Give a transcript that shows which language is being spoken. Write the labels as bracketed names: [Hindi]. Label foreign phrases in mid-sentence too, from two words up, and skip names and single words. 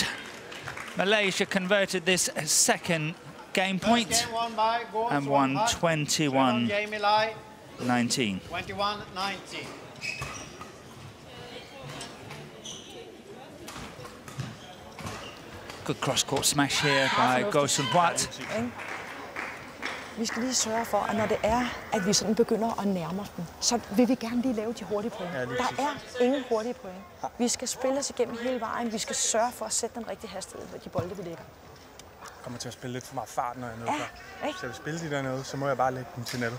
[English] Malaysia converted this second game point and won 21-19. 21-19. Good cross-court smash here by GOH. [Danish] Vi skal lige sørge for, at når det er, at vi sådan begynder at nærme os dem, så vil vi gerne lige lave de hurtige point. Der er ingen hurtige point. Vi skal spille os igennem hele vejen. Vi skal sørge for at sætte den rigtige hastighed på de bolde, vi lægger. Jeg kommer til at spille lidt for meget fart, når jeg er nede før. Hvis jeg vil spille de dernede, så må jeg bare lægge dem til nettet.